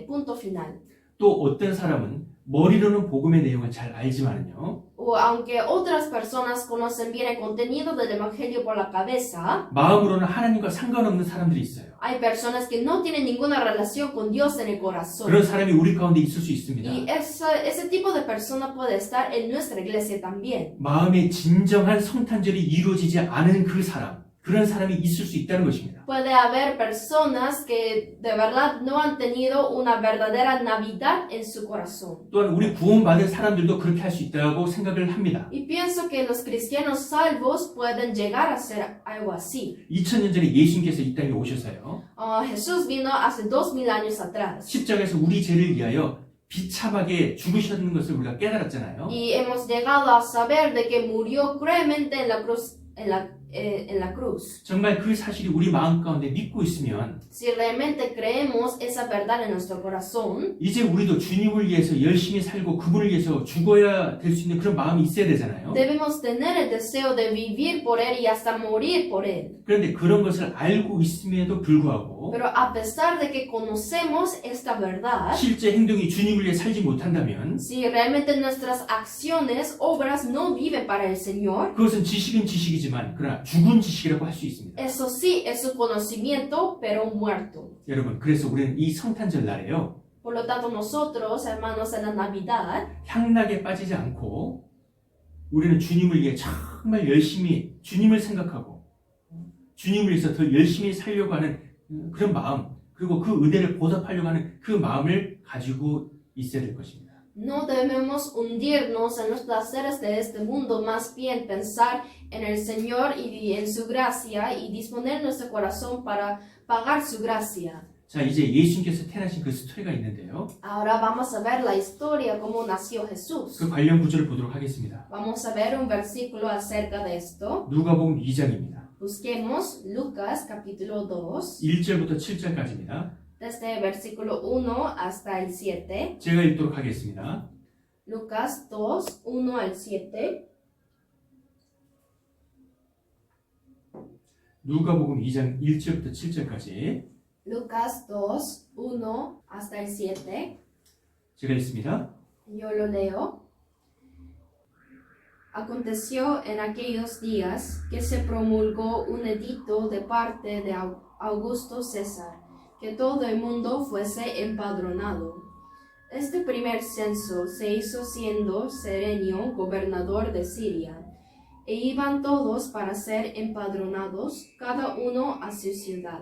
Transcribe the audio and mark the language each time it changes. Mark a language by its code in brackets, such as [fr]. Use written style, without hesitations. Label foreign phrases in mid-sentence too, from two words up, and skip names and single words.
[es] Punto final. [ko] 또 어떤 사람은 머리로는 복음의 내용을 잘 알지만요. [es] O aunque otras personas conocen bien el contenido del Evangelio por la cabeza, [ko] 마음으로는 하나님과 상관없는 사람들이 있어요. [es] hay personas que no tienen ninguna relación con Dios en el corazón. [ko] 그런 사람이 우리 가운데 있을 수 있습니다. [es] Y ese tipo de persona puede estar en nuestra iglesia también. [ko] 마음의 진정한 성탄절이 이루어지지 않은 그 사람, 그런 사람이 있을 수 있다는 것입니다. [es] Puede haber personas que de verdad no han tenido una verdadera Navidad en su corazón. [ko] 또한 우리 구원받은 사람들도 그렇게 할 수 있다고 생각을 합니다. [es] Y pienso que los cristianos salvos pueden llegar a ser algo así. [ko] 2000년 전에 예수님께서 이 땅에 오셔서요. [es] Jesús vino hace 2000 años atrás. [ko] 십자가에서 우리 죄를 위하여 비참하게 죽으셨는 것을 우리가 깨달았잖아요. [es] Y hemos llegado a saber de que murió cruelmente en la cruz. En la cruz. [ko] 정말 그 사실이 우리 마음 가운데 믿고 있으면 [es] Si realmente creemos esa verdad en nuestro corazón, [ko] 이제 우리도 주님을 위해서 열심히 살고 그분을 위해서 죽어야 될 수 있는 그런 마음이 있어야 되잖아요. [es] debemos tener el deseo de vivir por Él y hasta morir por Él. [ko] 그런데 그런 것을 알고 있음에도 불구하고 [es] Pero a pesar de que conocemos esta verdad, [ko] 실제 행동이 주님을 위해 살지 못한다면 [es] si realmente nuestras acciones, obras no viven para el Señor, [ko] 그것은 지식은 지식이지만 그러나 죽은 지식이라고 할 수 있습니다. [es] eso sí es su conocimiento, pero muerto. [ko] 여러분, 그래서 우리는 이 성탄절 날에요. [es] Por lo tanto, nosotros, hermanos, en la Navidad, [ko] 향락에 빠지지 않고 우리는 주님을 위해 정말 열심히 주님을 생각하고 주님을 위해서 더 열심히 살려고 하는 그런 마음, 그리고 그 은혜를 보답하려고 하는 그 마음을 가지고 있어야 될 것입니다. [es] no debemos hundirnos en los placeres de este mundo, más bien pensar en el Señor y en su gracia y disponer nuestro corazón para pagar su gracia. [ko] 자, 이제 예수님께서 태어나신 그 스토리가 있는데요. [es] Ahora vamos a ver la historia, cómo nació Jesús. [ko] 그 관련 구절을 보도록 하겠습니다. [es] Vamos a ver un versículo acerca de esto. [ko] 누가복음 2장입니다. [es] Busquemos Lucas capítulo 2, [ko] 1절부터 7절까지입니다. [es] desde el versículo 1 hasta el 7. [ko] 제가 읽도록 하겠습니다. [es] Lucas 2, 1 al 7. [ko] 누가복음 2장 1절부터 7절까지 [es] Lucas 2, 1 hasta el 7. [ko] 제가 읽습니다. [es] Yo lo leo. Aconteció en aquellos días que se promulgó un edicto de parte de Augusto César, que todo el mundo fuese empadronado. Este primer censo se hizo siendo Serenio gobernador de Siria, e iban todos para ser empadronados, cada uno a su ciudad.